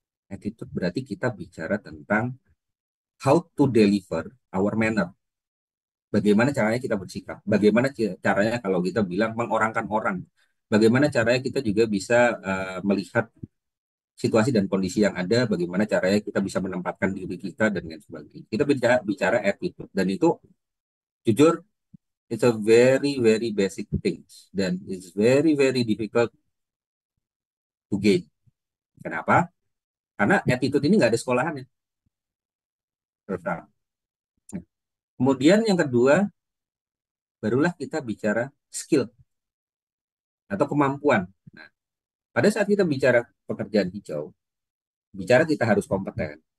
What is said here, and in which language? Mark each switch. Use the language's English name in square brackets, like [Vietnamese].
[English] Attitude [Indonesian] berarti kita bicara tentang [English] how to deliver our manner. [Indonesian] Bagaimana caranya kita bersikap. Bagaimana caranya kalau kita bilang mengorangkan orang. Bagaimana caranya kita juga bisa melihat situasi dan kondisi yang ada. Bagaimana caranya kita bisa menempatkan diri kita dan lain sebagainya. Kita bicara attitude. Dan itu jujur, [English] it's a very, very basic things. [Indonesian] Dan [English] it's very, very difficult to gain. [Indonesian] Kenapa? Karena attitude ini nggak ada sekolahannya. Terus terang. Kemudian yang kedua, barulah kita bicara skill atau kemampuan. Nah, pada saat kita bicara pekerjaan hijau, bicara kita harus kompeten.